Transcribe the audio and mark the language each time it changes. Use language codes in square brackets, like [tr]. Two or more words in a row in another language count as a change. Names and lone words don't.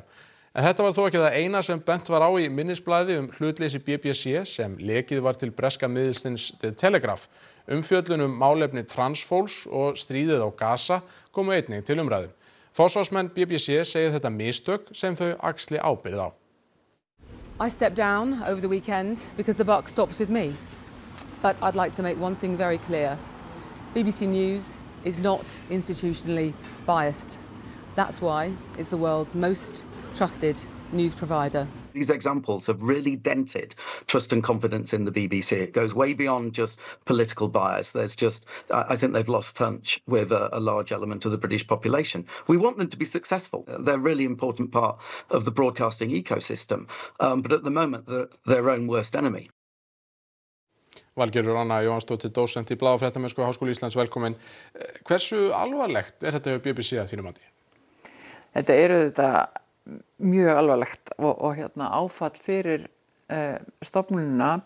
[is] En þetta var þó ekki það eina sem bent var á í minnisblaði BBC BBC sem lekið var til breska miðilsins The Telegraph. Umfjöllun málefni transfólks og stríðið á Gaza komu einnig til umræðu. Forsvarsmenn BBC segja þetta mistök sem þau axli ábyrgð á. [en] I stepped down over the weekend because the buck stops with me. But I'd like to make one thing very clear. BBC News is not institutionally biased. That's why it's the world's most trusted news provider. These examples have really dented trust and confidence in the BBC. It goes way beyond just political bias. I think they've lost touch with a large element of the British population. We want them to be successful. They're a really important part of the broadcasting ecosystem. But at the moment, they're their own worst enemy. [is] Valgerður Anna Jóhannsdóttir, dósent í Blaðafréttamennsku Háskóla Íslands, velkomin. Hversu alvarlegt þetta hjá BBC að þínu mati? Þetta þetta mjög alvarlegt og áfall fyrir stofnunina.